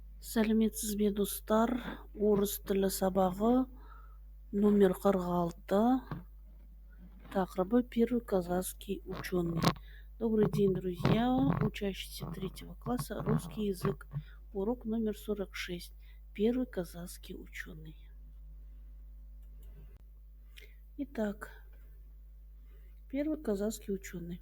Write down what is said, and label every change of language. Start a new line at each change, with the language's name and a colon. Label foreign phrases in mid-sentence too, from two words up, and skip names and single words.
Kazakh: Сәлеметсіз бе достар? Орыс тілі сабағы номер 46.
Russian: Тақырыбы первый казахский ученый. Добрый день, друзья, учащиеся 3 класса, русский язык. Урок номер 46. Первый казахский ученый. Итак, первый казахский ученый.